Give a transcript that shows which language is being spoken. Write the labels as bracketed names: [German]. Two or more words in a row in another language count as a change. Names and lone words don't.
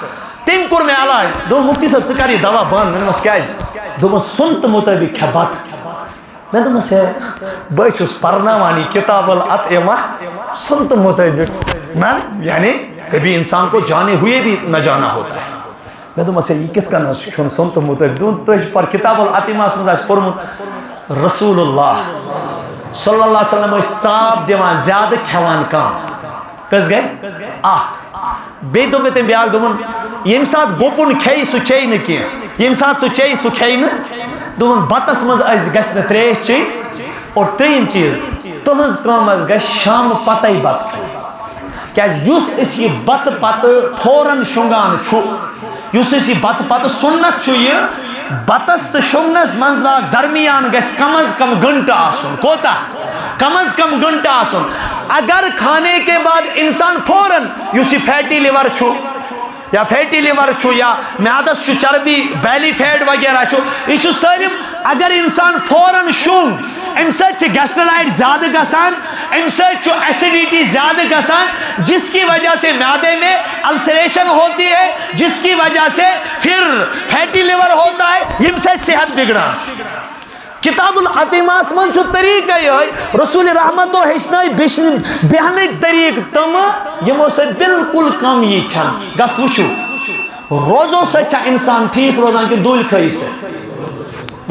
[Kashmiri] تٔمۍ کوٚر مےٚ علاج. دوٚپ مفتی صٲب ژٕ کر یہِ دوا بنٛد. مےٚ دوٚپمس کیٛازِ. دوٚپمس سُنتہٕ مُطٲبق کھےٚ بتہٕ. مےٚ دوٚپمس ہے بہٕ چھُس پرناوان یہِ کتاب الاطعمہ سُنتہٕ مُطٲبق نہ [Urdu] یعنی کبھی انسان کو جانے ہوئے بھی نہ جانا ہوتا ہے. [Kashmiri] مےٚ دوٚپمس ہے یہِ کِتھ کٔنۍ حظ چھُ کھیوٚن سُنتہٕ مُطٲبق. دوٚپُن تُہۍ چھُ پر کتاب الاطعمہس منٛز آسہِ پوٚرمُت [Arabic] رسول اللہ صلی اللہ علیہ وسلم [Kashmiri] ٲسۍ ژاپ دِوان زیادٕ کھٮ۪وان کم. کٔژ گٔے اکھ. بیٚیہِ دوٚپ مےٚ تٔمۍ بیٛاکھ دوٚپُن ییٚمہِ ساتہٕ گوٚپُن کھیٚیہِ سُہ چیٚیہِ نہٕ کینٛہہ ییٚمہِ ساتہٕ سُہ چیٚیہِ سُہ کھیٚیہِ نہٕ. دوٚپُن بتس منٛز گژھِ نہٕ ترٛیش چیٚنۍ اور ترٛیٚیِم چیٖز تُہٕنٛز کٲم حظ گژھِ شامہٕ پتے بتہٕ کھیوٚن. کیٛازِ یُس أسۍ یہِ بتہٕ پتہٕ فوراً شۄنٛگان چھُ یُس أسۍ یہِ بتہٕ پتہٕ سُنت چھُ یہِ بتس تہٕ شۄنٛگنس منٛز درمیان گژھِ کم از کم گھنٹہٕ آسُن. کوتاہ کم از کم گھنٹہٕ آسُن. [Urdu] اگر کھانے کے بعد انسان فوراً [Kashmiri] یُس یہِ [English] fatty liver [Kashmiri] چھُ یا [English] fatty liver [Kashmiri] چھُ یا میادس چھُ چربی [English] belly fat [Kashmiri] وغیرہ چھُ یہِ چھُ سٲلِم اگر انسان فوراً شۄنٛگ امہِ سۭتۍ چھِ گیسٹرایِڈ زیادٕ گژھان امہِ سۭتۍ چھُ ایسیڈیٹی زیادٕ گژھان [Urdu] جس کی وجہ سے معدے میں السریشن ہوتی ہے جس کی وجہ سے پھر [English] fatty liver [Urdu] ہوتا ہے [Kashmiri] ییٚمہِ سۭتۍ صحت بگڑان. کتاب الاطعمہس منٛز چھُ طریقہٕ یِہوٚے. رسول رحمتو ہیٚچھنٲے بیہنٕکۍ طریقہٕ تِمہٕ یِمو سۭتۍ بالکل کم یی کھٮ۪نہٕ. گژھ وٕچھو روزو سۭتۍ چھا انسان ٹھیٖک روزان کِنہٕ دوٗلۍ خٲیی سۭتۍ.